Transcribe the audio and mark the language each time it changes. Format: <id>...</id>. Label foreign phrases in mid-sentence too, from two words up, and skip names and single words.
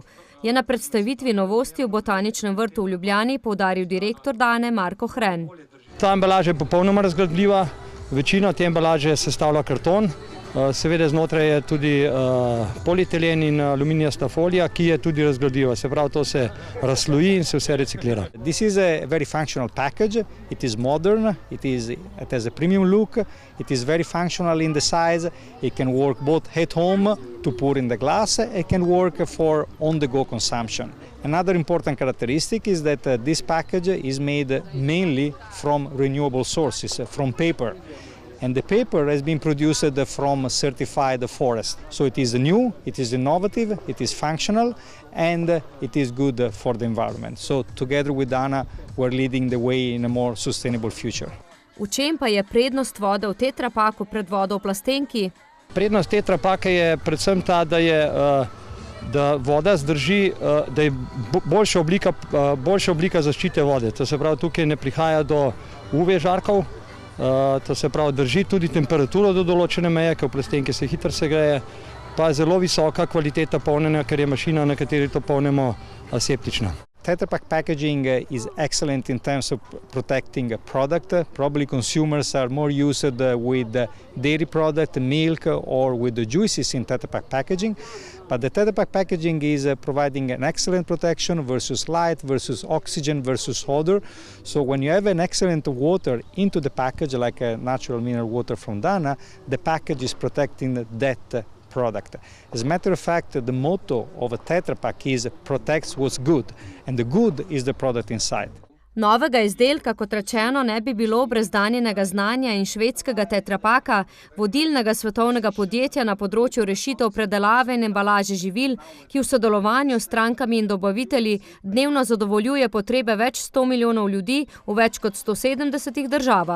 <sl>Je na predstavitvi novosti v Botaničnem vrtu v Ljubljani poudaril direktor Dane Marko Hren. Ta embalaža je popolnoma razgradljiva, večina te embalaže sestavlja karton, seveda znotraj je tudi polietilen in aluminijasta folija, ki je tudi razgradljiva, se pravi, to se razsloji in se vse reciklira.</sl> <en>This is a very functional package. It is modern, it has a premium look, it is very functional in the size. It can work both at home to pour in the glass, it can work for on-the-go consumption. Another important characteristic is that this package is made mainly from renewable sources, from paper. And the paper has been produced from certified forest. So it is new, it is innovative, it is functional, and it is good for the environment. So together with Dana, we're leading the way in a more sustainable future.</en> <sl>V čem pa je prednost vode v Tetra Paku pred vodo v plastenki? Prednost Tetra Paka je predvsem ta, da voda zdrži, da je boljša oblika zaščite vode. To se pravi, tukaj ne prihaja do UV žarkov, to se pravi, drži tudi temperaturo do določene meje, ker v plastenki se hitro segreje, pa zelo visoka kvaliteta polnjenja, ker je mašina, na kateri to polnimo, aseptična.</sl> <en>Tetra Pak packaging is excellent in terms of protecting a product. Probably consumers are more used with dairy product, milk, or with the juices in Tetra Pak packaging. But the Tetra Pak packaging is providing an excellent protection versus light, versus oxygen, versus odor. So when you have an excellent water into the package, like a natural mineral water from Dana, the package is protecting that product. As a matter of fact, the motto of a Tetra Pak is protects what's good, and the good is the product inside.</en> <sl>Novega izdelka, kot rečeno, ne bi bilo brez Daninega znanja in švedskega Tetra Paka, vodilnega svetovnega podjetja na področju rešitev predelave in embalaže živil, ki v sodelovanju s strankami in dobavitelji dnevno zadovoljuje potrebe več 100 milijonov ljudi v več kot 170 državah.</sl>